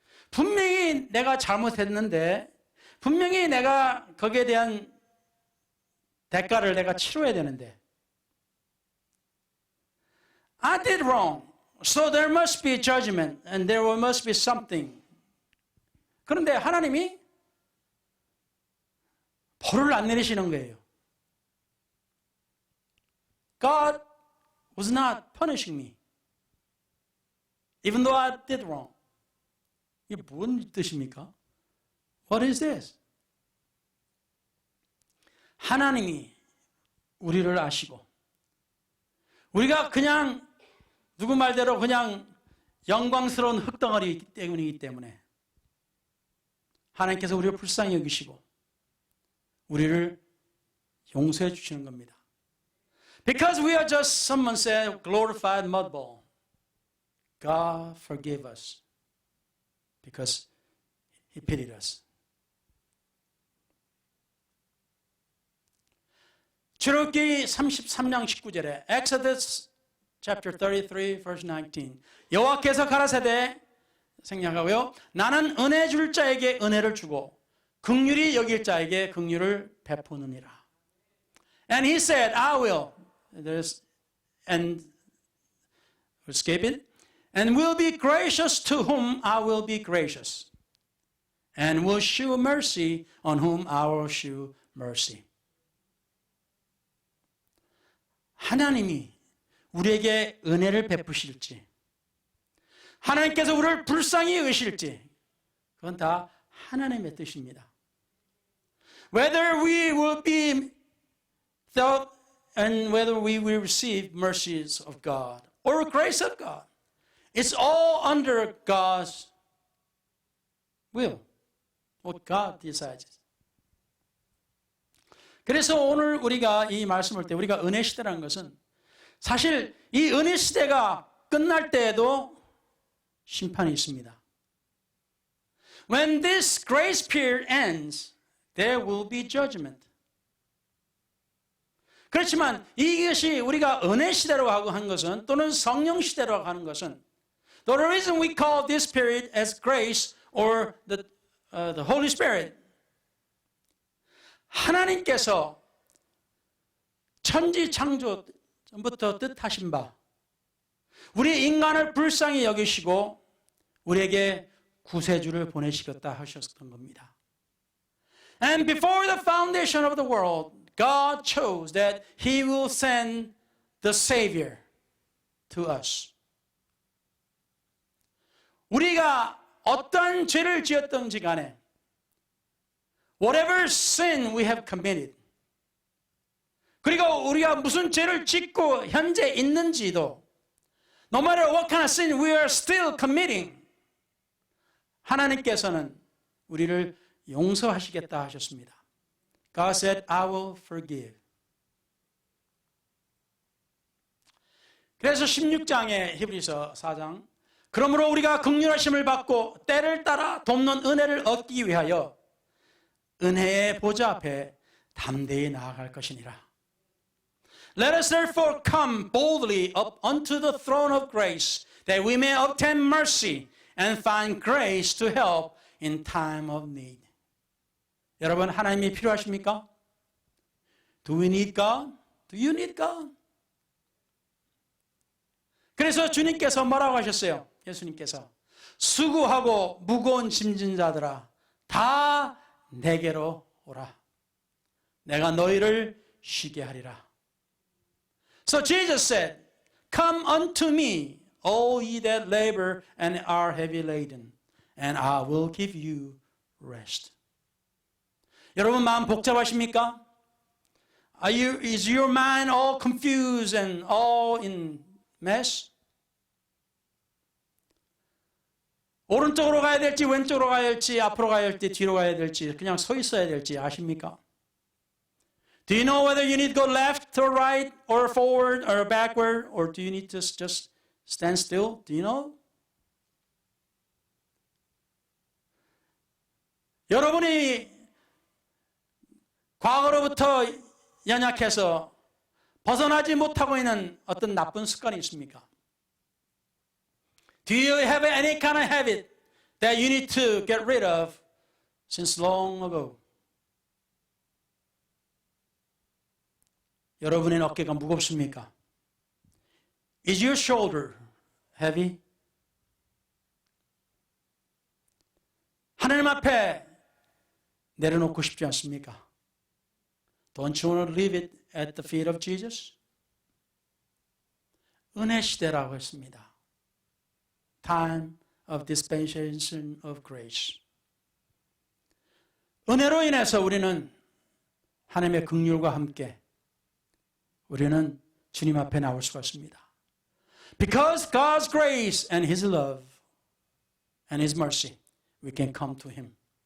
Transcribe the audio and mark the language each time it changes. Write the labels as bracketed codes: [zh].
[ko] 분명히 내가 잘못했는데 분명히 내가 거기에 대한 대가를 내가 치러야 되는데 [en] I did wrong. So there must be judgment and there must be something. [ko] 그런데 하나님이 벌을 안 내리시는 거예요. [en] God was not punishing me. Even though I did wrong. [ko] 이게 뭔 뜻입니까? [en] What is this? [ko] 하나님이 우리를 아시고 우리가 그냥 누구 말대로 그냥 영광스러운 흙덩어리 때문이기 때문에 하나님께서 우리를 불쌍히 여기시고 우리를 용서해 주시는 겁니다. [en] Because we are just, someone said, glorified mud ball. God forgive us because He pitied us. [ko] 출애굽기 33장 19절에 [en] Exodus chapter 33 verse 19 [ko] 여호와께서 가라사대 생략하고요. 나는 은혜 줄 자에게 은혜를 주고 긍휼히 여길 자에게 긍휼을 베푸느니라. [en] And he said, I will. And escape it. And will be gracious to whom I will be gracious. And will shew mercy on whom I will shew mercy. [ko] 하나님이 우리에게 은혜를 베푸실지 하나님께서 우리를 불쌍히 여기실지 그건 다 하나님의 뜻입니다. [en] Whether we will be thought and whether we will receive mercies of God or grace of God, it's all under God's will, what God decides. [ko] 그래서 오늘 우리가 이 말씀을 때 우리가 은혜 시대라는 것은 사실 이 은혜 시대가 끝날 때에도 심판이 있습니다. [en] When this grace period ends, there will be judgment. [ko] 그렇지만 이것이 우리가 은혜 시대라고 하고 한 것은 또는 성령 시대라고 하는 것은 [en] the reason we call this period as grace or the Holy Spirit [ko] 하나님께서 천지 창조 전부터 뜻하신 바 우리 인간을 불쌍히 여기시고 우리에게 구세주를 보내시겠다 하셨던 겁니다. [en] And before the foundation of the world, God chose that He will send the Savior to us. [ko] 우리가 어떤 죄를 지었던지 간에 [en] whatever sin we have committed [ko] 그리고 우리가 무슨 죄를 짓고 현재 있는지도 [en] no matter what kind of sin we are still committing [ko] 하나님께서는 우리를 용서하시겠다 하셨습니다. [en] God said, I will forgive. [ko] 그래서 16장의 히브리서 4장, 그러므로 우리가 긍휼하심을 받고 때를 따라 돕는 은혜를 얻기 위하여 은혜의 보좌 앞에 담대히 나아갈 것이니라. [en] Let us therefore come boldly up unto the throne of grace, that we may obtain mercy and find grace to help in time of need. [ko] 여러분, 하나님이 필요하십니까? [en] Do we need God? Do you need God? [ko] 그래서 주님께서 뭐라고 하셨어요? 예수님께서 수고하고 무거운 짐진 자들아 다 내게로 오라. 내가 너희를 쉬게 하리라. [en] So Jesus said, Come unto me, all ye that labor and are heavy laden, and I will give you rest. [ko] 여러분 마음 복잡하십니까? [en] Is your mind all confused and all in mess? [ko] 오른쪽으로 가야 될지 왼쪽으로 가야 될지 앞으로 가야 될지 뒤로 가야 될지 그냥 서 있어야 될지 아십니까? [en] Do you know whether you need to go left or right or forward or backward or do you need to just stand still? Do you know? [ko] 여러분이 과거로부터 연약해서 벗어나지 못하고 있는 어떤 나쁜 습관이 있습니까? [en] Do you have any kind of habit that you need to get rid of since long ago? [ko] 여러분의 어깨가 무겁습니까? [en] Is your shoulder heavy? [ko] 하나님 앞에 내려놓고 싶지 않습니까? [en] Don't you want to leave it at the feet of Jesus? [ko] 은혜 시대라고 했습니다. [en] Time of dispensation of grace. [ko] 은혜로 인해서 우리는 하나님의 긍휼과 함께 우리는 주님 앞에 나올 수가 있습니다. [en] Because God's grace and His love and His mercy, we can come to Him.